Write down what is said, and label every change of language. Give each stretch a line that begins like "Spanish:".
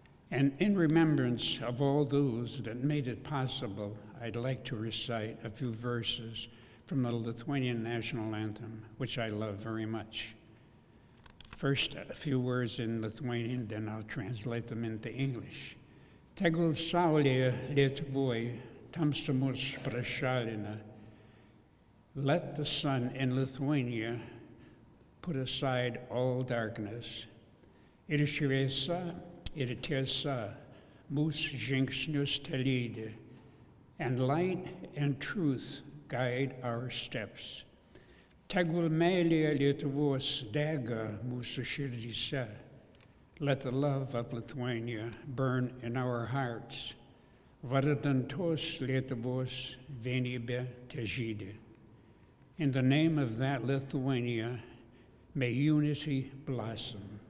English: And in remembrance of all those that made it possible, I'd like to recite a few verses from the Lithuanian national anthem, which I love very much. First, a few words in Lithuanian, then I'll translate them into English.
Lithuanian: Tegul saulė Lietuvoj tamsumus prašalina.
English: Let the sun in Lithuania put aside all darkness.
Lithuanian: Ir šviesa, ir tiesa mūsų žingsnius telydi,
English: and light and truth guide our steps.
Lithuanian: Tegul meilė Lietuvos dega mūsų širdyse.
English: Let the love of Lithuania burn in our hearts.
Lithuanian: Vardan tos Lietuvos vienybė težydi.
English: In the name of that Lithuania, may unity blossom.